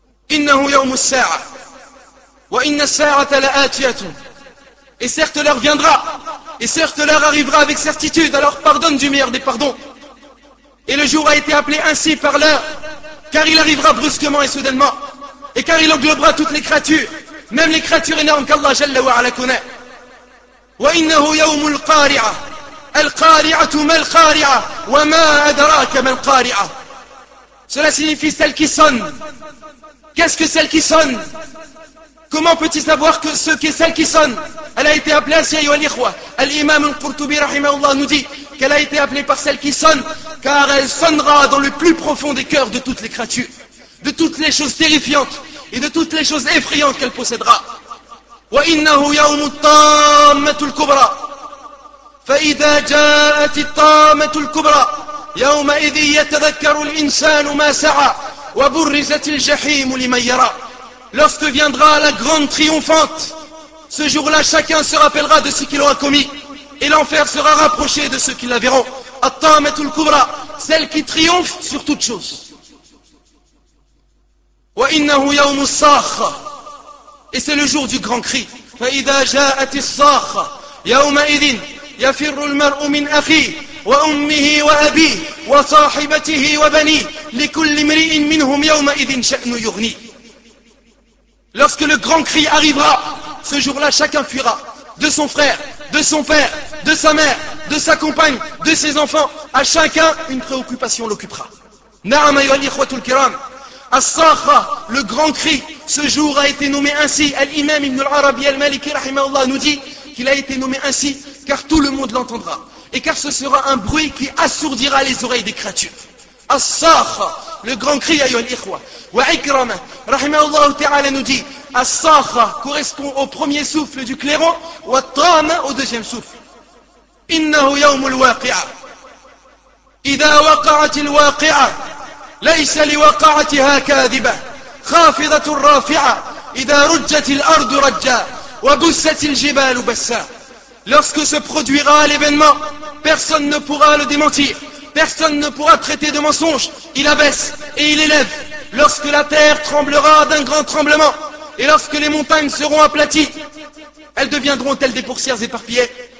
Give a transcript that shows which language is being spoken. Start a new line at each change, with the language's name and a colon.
Arabic: إِنَّهُ يَوْمُ السَّاعَةِ وَإِنَّ السَّاعَةَ لَآتِيَةٌ
French: Et certes l'heure viendra, et certes l'heure arrivera avec certitude, alors pardonne du meilleur des pardons. Et le jour a été appelé ainsi par l'heure, car il arrivera brusquement et soudainement, et car il englobera toutes les créatures, même les créatures énormes qu'Allah Jalla wa Ala connaît.
Arabic: وَإِنَّهُ يَوْمُ الْقَارِعَةِ الْقَارِعَةُ مَا الْقَارِعَةُ وَمَا أَدْرَاكَ مَا الْقَارِعَةُ
French: Cela signifie celle qui sonne. Qu'est-ce que celle qui sonne? Comment peux-tu savoir que ce qu'est celle qui sonne? Elle a été appelée ainsi,
Arabic: ayyuhal ikhwa.
French: Al-imam al-Qurtubi rahimahullah nous dit qu'elle a été appelée par celle qui sonne car elle sonnera dans le plus profond des cœurs de toutes les créatures, de toutes les choses terrifiantes et de toutes les choses effrayantes qu'elle possédera.
Arabic: وَإِنَّهُ يَوْمُ الطَّامَّةُ الْكُبْرَى فَإِذَا جَاءَتِ الطَّامَّةُ الْكُبْرَى يَوْمَئِذٍ يَتَذَكَّرُ الْإِنسَانُ مَا سَعَى وَبُرِّزَتِ الْجَحِيمُ لِمَنْ يَرَى
French: Lorsque viendra la grande triomphante, ce jour-là chacun se rappellera de ce qu'il aura commis, et l'enfer sera rapproché de ceux qui la verront.
Arabic: الطَّامَّةُ الْكُبْرَى
French: Celle qui triomphe sur toute chose.
Arabic: وَإِنَّهُ يَوْمُ الصَّاخَّةِ
French: Et c'est le jour du grand cri.
Arabic: فَإِذَا جَاءَتِ الصَّاخَّةِ يَوْمَئِذٍ يَفِرُّ الْمَرْءُ مِنْ أَخِيهِ وَأُمِّهِ وَأَبِيهِ وَصَاحِبَتِهِ وَبَنِيهِ لِكُلِّ امْرِئٍ مِنْهُمْ يَوْمَئِذٍ شَأْنُ يُغْنِيهِ
French: Lorsque le grand cri arrivera, ce jour-là chacun fuira. De son frère, de son père, de sa mère, de sa compagne, de ses enfants. À chacun, une préoccupation l'occupera.
Arabic: نعم أيها الإخوة الكرام
French: As-Sakha, le grand cri, ce jour a été nommé ainsi. Al-Imam ibn al-Arabi al-Maliki rahimahullah nous dit qu'il a été nommé ainsi car tout le monde l'entendra. Et car ce sera un bruit qui assourdira les oreilles des créatures. As-Sakha, le grand cri,
Arabic: ayol ikhwa.
French: Wa ikrama, rahimahullah ta'ala nous dit, As-Sakha correspond au premier souffle du clairon, wa tama au deuxième souffle.
Arabic: إنه يوم الواقعة. إذا وقعت الواقعة ليس لوقعتها كاذبة خافضة رافعة. إذا رجت الأرض رجا وبست الجبال بسا.
French: Lorsque se produira l'événement, personne ne pourra le démentir, personne ne pourra traiter de mensonge. Il abaisse et il élève. Lorsque la terre tremblera d'un grand tremblement et lorsque les montagnes seront aplaties, elles deviendront-elles des poussières éparpillées.